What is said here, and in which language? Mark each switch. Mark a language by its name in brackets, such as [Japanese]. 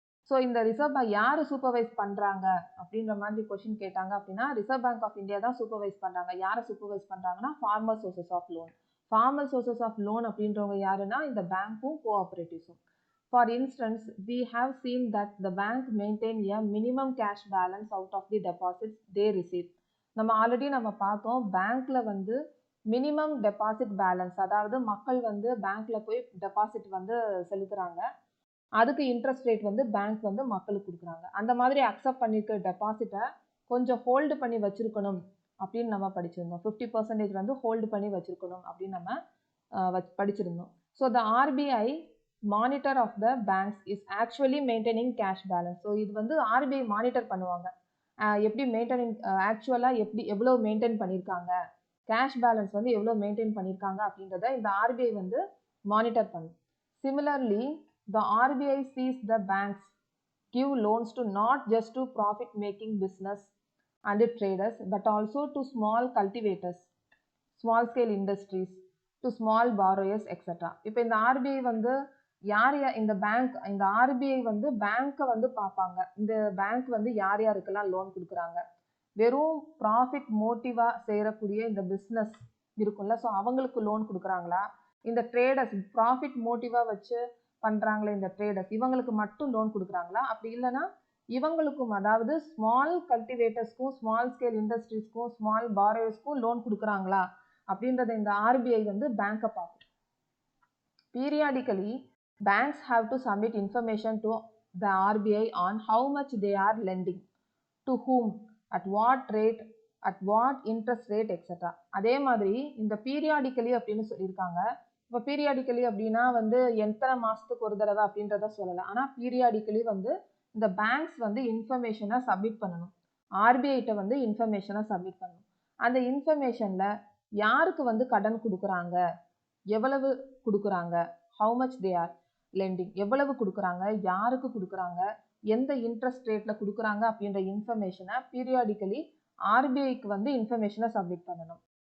[Tamil] So இந்த reserve bank யார் supervise பண்ணுறாங்க அப்படின்ற மாதிரி கொஸ்டின் கேட்டாங்க அப்படின்னா ரிசர்வ் பேங்க் ஆஃப் இந்தியா தான் சூப்பர்வைஸ் பண்ணுறாங்க. யாரை சூப்பர்வைஸ் பண்ணுறாங்கன்னா formal sources of loan. Formal sources of loan அப்படின்றவங்க யாருன்னா இந்த பேங்க்கும் கோஆப்ரேட்டிவ்ஸும். [English] For instance, we have seen that the bank maintain a minimum cash balance out of the deposits they receive. [Tamil] நம்ம already பார்த்தோம், பேங்க்ல வந்து மினிமம் டெபாசிட் பேலன்ஸ், அதாவது மக்கள் வந்து பேங்க்ல போய் டெபாசிட் வந்து செலுத்துறாங்க, அதுக்கு இன்ட்ரெஸ்ட் ரேட் வந்து பேங்க் வந்து மக்களுக்கு கொடுக்குறாங்க. அந்த மாதிரி அக்செப்ட் பண்ணிருக்க டெபாசிட்டை கொஞ்சம் ஹோல்டு பண்ணி வச்சிருக்கணும் அப்படின்னு நம்ம படிச்சிருந்தோம். 50% வந்து ஹோல்டு பண்ணி வச்சிருக்கணும் அப்படின்னு நம்ம படிச்சிருந்தோம். [English] So the RBI monitor of the banks is actually maintaining cash balance. [Tamil] So இது வந்து ஆர்பிஐ மானிட்டர் பண்ணுவாங்க. எப்படி மெயின்டைனிங், ஆக்சுவலாக எவ்வளோ மெயின்டைன் பண்ணியிருக்காங்க, கேஷ் பேலன்ஸ் வந்து எவ்வளோ மெயின்டைன் பண்ணியிருக்காங்க அப்படின்றத இந்த ஆர்பிஐ வந்து மானிட்டர் பண்ணும். [English] Similarly the RBI sees the banks give loans to not just to profit making business and traders but also to small cultivators, small scale industries, to small borrowers etc. [Tamil] இப்போ இந்த RBI வந்து யார் இந்த bank, இந்த RBI வந்து பேங்க்கை வந்து பார்ப்பாங்க. இந்த பேங்க் வந்து யார் யாருக்கெல்லாம் லோன் கொடுக்குறாங்க, வெறும் ப்ராஃபிட் மோட்டிவாக செய்யக்கூடிய இந்த பிஸ்னஸ் இருக்கும்ல, ஸோ அவங்களுக்கு லோன் கொடுக்குறாங்களா, இந்த ட்ரேடர்ஸ் ப்ராஃபிட் மோட்டிவாக வச்சு பண்ணுறாங்களே இந்த ட்ரேடர்ஸ் இவங்களுக்கு மட்டும் லோன் கொடுக்குறாங்களா, அப்படி இல்லைன்னா இவங்களுக்கும், அதாவது small கல்டிவேட்டர்ஸ்க்கும் small scale இண்டஸ்ட்ரீஸ்க்கும் small பாரோயர்ஸ்க்கும் loan கொடுக்குறாங்களா அப்படின்றத இந்த ஆர்பிஐ வந்து பேங்கை பார்க்கும். [English] Periodically, banks have to submit information to the RBI on how much they are lending, to whom, at what rate, at what interest rate etc. [Tamil] அதே மாதிரி இந்த periodically அப்படின்னு சொல்லியிருக்காங்க. இப்போ பீரியாடிக்கலி அப்படின்னா வந்து எத்தனை மாதத்துக்கு ஒரு தடவை அப்படின்றத சொல்லலை. ஆனால் பீரியாடிக்கலி வந்து இந்த பேங்க்ஸ் வந்து இன்ஃபர்மேஷனை சப்மிட் பண்ணணும், ஆர்பிஐட்ட வந்து இன்ஃபர்மேஷனை சப்மிட் பண்ணணும். அந்த இன்ஃபர்மேஷனில் யாருக்கு வந்து கடன் கொடுக்குறாங்க, எவ்வளவு கொடுக்குறாங்க, [English] how much they are lending, [Tamil] எவ்வளவு கொடுக்குறாங்க, யாருக்கு கொடுக்குறாங்க, எந்த இன்ட்ரெஸ்ட் ரேட்டில் கொடுக்குறாங்க அப்படின்ற இன்ஃபர்மேஷனை பீரியாடிக்கலி ஆர்பிஐக்கு வந்து இன்ஃபர்மேஷனை சப்மிட் பண்ணணும்.